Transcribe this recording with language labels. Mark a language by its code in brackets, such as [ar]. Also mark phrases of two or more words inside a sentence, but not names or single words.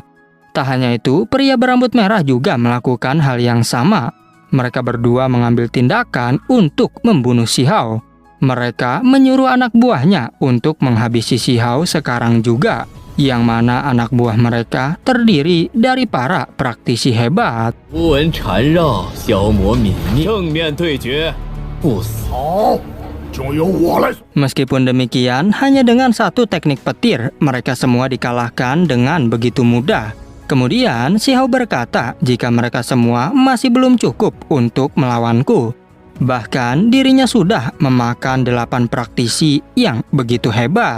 [id] Tak hanya itu, pria berambut merah juga melakukan hal yang sama. Mereka berdua mengambil tindakan untuk membunuh Si Hao. Mereka menyuruh anak buahnya untuk menghabisi Si Hao sekarang juga. Yang mana anak buah mereka terdiri dari para praktisi hebat. [zh] 符文缠绕，消磨泯灭，正面对决，不死。 [id] Meskipun demikian, hanya dengan satu teknik petir, mereka semua dikalahkan dengan begitu mudah. Kemudian, Si Hao berkata jika mereka semua masih belum cukup untuk melawanku. Bahkan, dirinya sudah memakan 8 praktisi yang begitu hebat.